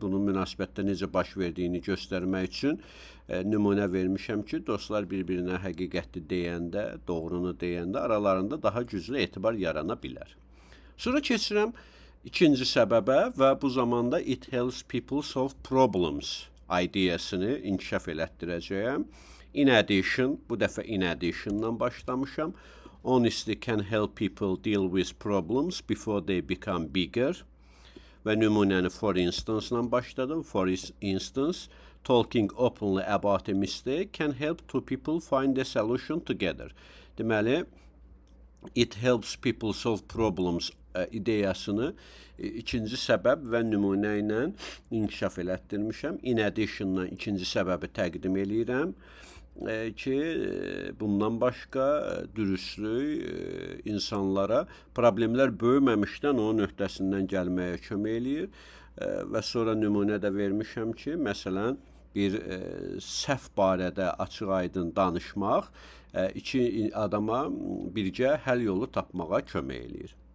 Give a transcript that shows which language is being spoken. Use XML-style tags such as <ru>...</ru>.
<az>Bunun münasibətdə necə baş verdiyini göstərmək üçün nümunə vermişəm ki, dostlar bir-birinə həqiqəti deyəndə, doğrunu deyəndə aralarında daha güclü etibar yarana bilər. Sonra keçirəm ikinci səbəbə və bu zamanda</az> <en>it helps people solve problems</en> <az>ideyasını inkişaf elətdirəcəyəm.</az> <en>In addition,</en> <az>bu dəfə in addition-dan başlamışam.</az> <en>Honesty can help people deal with problems before they become bigger.</en> <az>Və nümunəni</az> <en>for instance-la</en> <az>başladım.</az> <en>For instance, talking openly about a mistake can help two people find a solution together.</en> <az>Deməli,</az> <en>it helps people solve problems</en> <az>ideyasını ikinci səbəb və nümunə ilə inkişaf elətdirmişəm. In addition-la ikinci səbəbi təqdim eləyirəm ki, bundan başqa dürüstlük insanlara problemlər böyüməmişdən onun öhdəsindən gəlməyə kömək eləyir və sonra nümunə də vermişəm ki, məsələn, bir səhv barədə açıq-aydın danışmaq iki adama birgə həll yolu tapmağa kömək eləyir.</az>